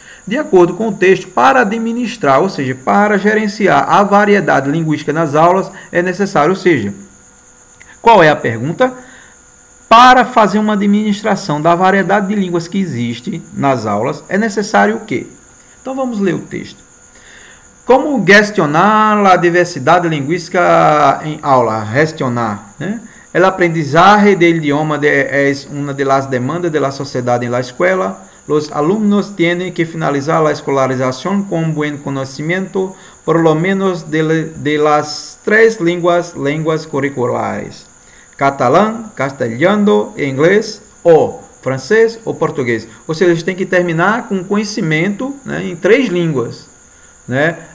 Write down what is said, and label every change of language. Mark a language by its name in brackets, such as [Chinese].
[Portuguese] De acordo com o texto, para administrar, ou seja, para gerenciar a variedade linguística nas aulas, é necessário, ou seja, qual é a pergunta? Para fazer uma administração da variedade de línguas que existe nas aulas, é necessário o quê? Então vamos ler o texto. Como gestionar a diversidade linguística em aula? Gestionar, né? [Spanish] El aprendizaje del idioma es una de las demandas de la sociedad en la escuela. Los alumnos tienen que finalizar la escolarización con buen conocimiento, por lo menos de las tres lenguas curriculares: catalán, castelhano, inglés o francês ou português. [Portuguese] Ou seja, eles têm que terminar com conhecimento, né, em três línguas, né?